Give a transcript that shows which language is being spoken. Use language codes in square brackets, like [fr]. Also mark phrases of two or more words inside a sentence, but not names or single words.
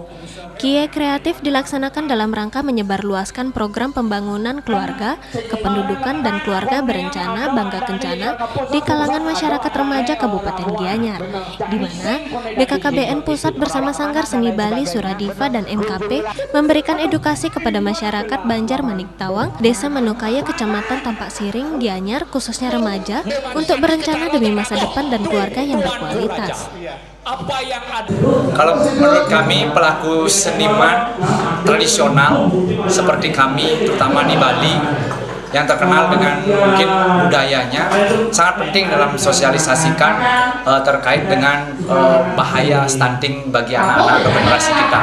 [id] KIE kreatif dilaksanakan dalam rangka menyebarluaskan program pembangunan keluarga, kependudukan dan keluarga berencana Bangga Kencana di kalangan masyarakat remaja Kabupaten Gianyar, di mana BKKBN Pusat bersama Sanggar Seni Bali Suradiva dan MKP memberikan edukasi kepada masyarakat Banjar Manik Tawang, Desa Manukaya, Kecamatan Tampak Siring, Gianyar, khususnya remaja, untuk berencana demi masa depan dan keluarga yang berkualitas. Kalau menurut kami pelaku seniman tradisional seperti kami, terutama di Bali, yang terkenal dengan mungkin budayanya, sangat penting dalam sosialisasikan terkait dengan bahaya stunting bagi anak-anak atau generasi kita.